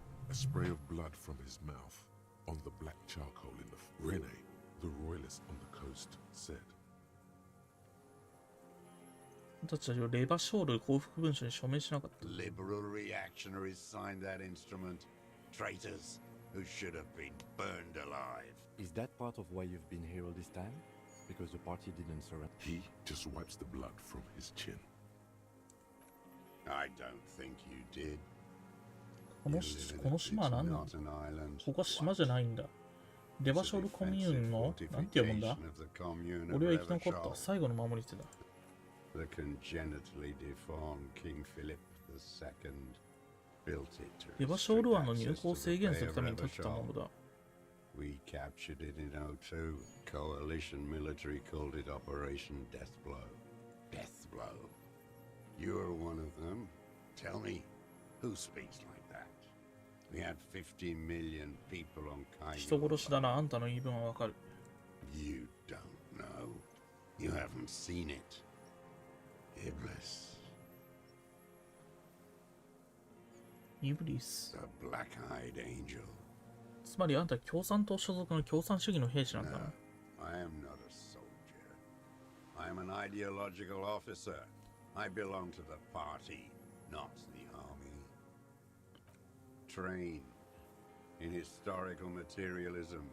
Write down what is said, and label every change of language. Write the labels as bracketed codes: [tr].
[en] A spray of blood from his mouth on the black charcoal in the Rene, the royalist on the coast, said. [ja] たちはレバショール降伏文書に署名しなかった。 [en] Liberal reactionaries signed that instrument. Traitors who should have been burned alive. Is that part of why you've been here all this time? Because the party didn't surrender? He just wipes the blood from his chin. I don't think you did. [ja] この島は何なの？ここは島じゃないんだ。レバショールコミューンのなんて読むんだ？俺は生き残った最後の守り手だ。 [en] The congenitally deformed King Philip II built it to [ja] レバショール湾の入港を制限するために建てたものだ。 [en] We captured it in 02. Coalition military called it Operation Death Blow. Death Blow. You're one of them. Tell me, who speaks like that? We had 50 million people on Cairo. [ja] 人殺しだな、あんたの言い分はわかる。 [en] You don't know. You haven't seen it. Iblis. [ja] イブリス。 [en] The black-eyed angel. [ja] つまりあんた共産党所属の共産主義の兵士なんだな。 [en] No, I am not a soldier. I am an ideological officer. I belong to the party, not the army. Train in historical materialism.